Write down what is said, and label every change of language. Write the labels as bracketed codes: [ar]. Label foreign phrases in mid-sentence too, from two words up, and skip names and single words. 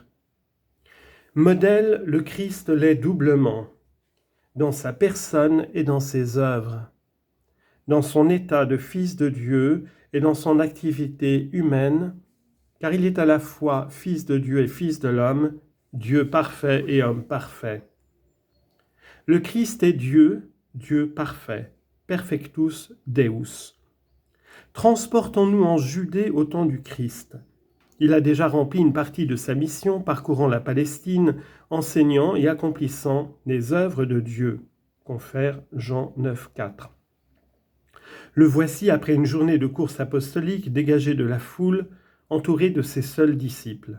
[fr] Modèle, le Christ l'est doublement, dans sa personne et dans ses œuvres, dans son état de Fils de Dieu et dans son activité humaine, car il est à la fois Fils de Dieu et Fils de l'homme, Dieu parfait et homme parfait. Le Christ est Dieu, Dieu parfait, [la] perfectus Deus. [fr] Transportons-nous en Judée au temps du Christ. Il a déjà rempli une partie de sa mission, parcourant la Palestine, enseignant et accomplissant les œuvres de Dieu. Confère Jean 9, 4. Le voici après une journée de course apostolique, dégagé de la foule, entouré de ses seuls disciples.